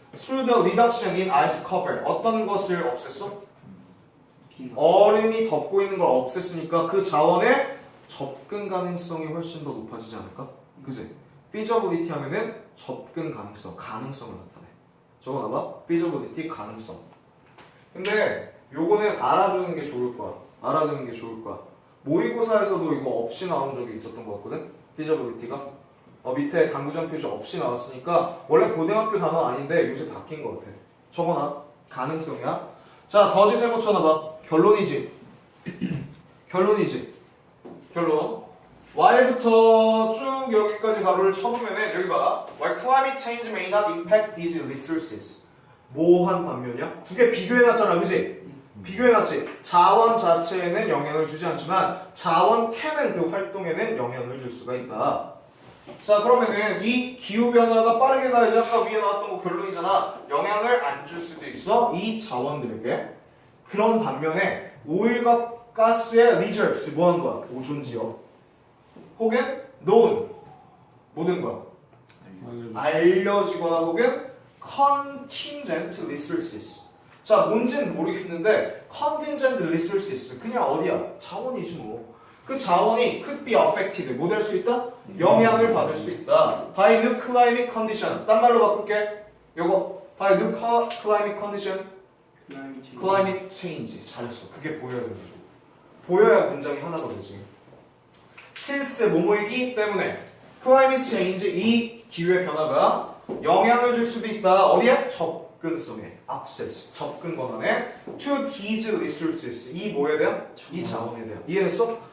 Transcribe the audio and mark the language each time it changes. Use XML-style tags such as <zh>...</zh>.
<en>through the reduction in ice cover</en> <ko>어떤 것을 없앴어? 얼음이 덮고 있는 걸 없앴으니까 그 자원의 접근 가능성이 훨씬 더 높아지지 않을까? 그지? feasibility 하면은 접근 가능성을 나타내. 적어놔봐. feasibility 가능성. 근데 요거는 알아두는 게 좋을 거야. 모의고사에서도 이거 없이 나온 적이 있었던 것 같거든? feasibility가. 밑에 강구장 표시 없이 나왔으니까 원래 고등학교 단어 아닌데 요새 바뀐 것 같아. 적어놔. 가능성이야. 자, 더지 세모 쳐놔봐. 결론이지. 결론. Y부터 쭉 여기까지 가로를 쳐보면은 여기 봐.</ko> <en>While climate change may not impact these resources.</en> <ko>뭐한 반면이야? 두 개 비교해놨잖아, 그지? 비교해놨지. 자원 자체에는 영향을 주지 않지만 자원 캐는 그 활동에는 영향을 줄 수가 있다. 자, 그러면은 이 기후 변화가 빠르게 가야지. 아까 위에 나왔던 거 결론이잖아. 영향을 안 줄 수도 있어. 이 자원들에게. 그런 반면에 오일과 가스의 reserves 뭐 하는 거야? 보존 지역. 혹은 known 모든 거야. 알려지거나 혹은 contingent resources. 자, 뭔지는 모르겠는데 contingent resources 그냥 어디야? 자원이지 뭐. 그 자원이</ko> <en>could be affected</en> <ko>뭐 될 수 있다? 영향을 받을 수 있다.</ko> <en>by new climate condition.</en> <ko>딴 말로 바꿀게. 요거</ko> <en>by new climate condition.</en> <ko>climate change. 잘했어. 그게 보여야 된다. 보여야 문장이 하나가 되지. 실세 뭐뭐이기 때문에 climate change 이 기후의 변화가 영향을 줄 수도 있다. 어디에? 접근성에 access 접근 권한에</ko> <en>to these resources</en> <ko>이 뭐에 대한? 이 자원에 대한. 이해했어?</ko>